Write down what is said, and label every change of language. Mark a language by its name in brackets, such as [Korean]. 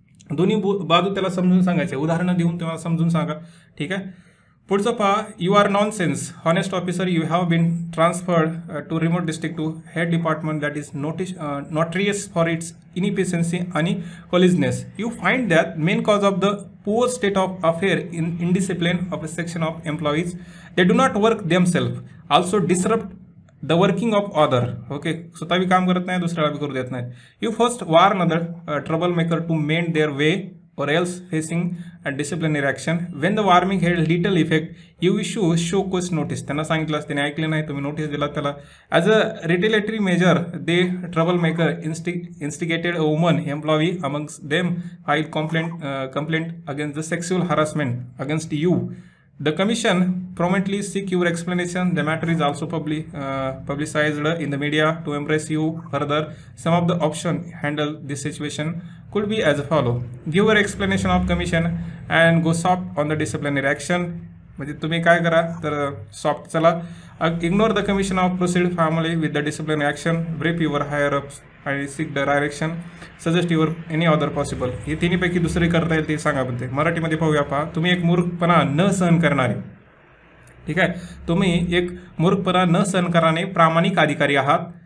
[Marathi] दोन्ही बाजू त्याला समजून सांगायचे, उदाहरणं देऊन तुम्हाला समजून सांगा. ठीक आहे. पुढचं पहा, [English] You are nonsense honest officer, you have been transferred to remote district to head department that is notorious for its inefficiency आणि callousness. You find that main cause of the poor state of affair in indiscipline of a section of employees. They do not work themselves, also disrupt the working of other. [Marathi] Okay, स्वतः भी काम करत नाही, दुसऱ्याला भी करू देत नाही. [English] You first warn other troublemaker to mend their way or else facing a disciplinary action. When the warning had little effect, you issue show cause notice. [Marathi] त्यांना सांगितलं, त्याने ऐकले नाही, तुम्ही नोटीस दिला त्याला. [English] As a retaliatory measure, the troublemaker instigated a woman employee amongst them filed complaint against the sexual harassment against you. The commission promptly seek your explanation. The matter is also publicized in the media to impress you further. Some of the options handle this situation could be as follow. Give your explanation of commission and go soft on the disciplinary action. [Marathi] म्हणजे तुम्ही काय करा तर soft चला. [English] Ignore the commission of proceed formally with the disciplinary action. Brief your higher ups आणि seek the direction. Suggest your any other possible. [Marathi] हे तिन्हीपैकी दुसरी करता येईल ते सांगा. पण ते मराठीमध्ये पाहूया पहा. तुम्ही एक मूर्खपणा न सहन करणारे, ठीक आहे, तुम्ही एक मूर्खपणा न सहन करणारे प्रामाणिक अधिकारी आहात.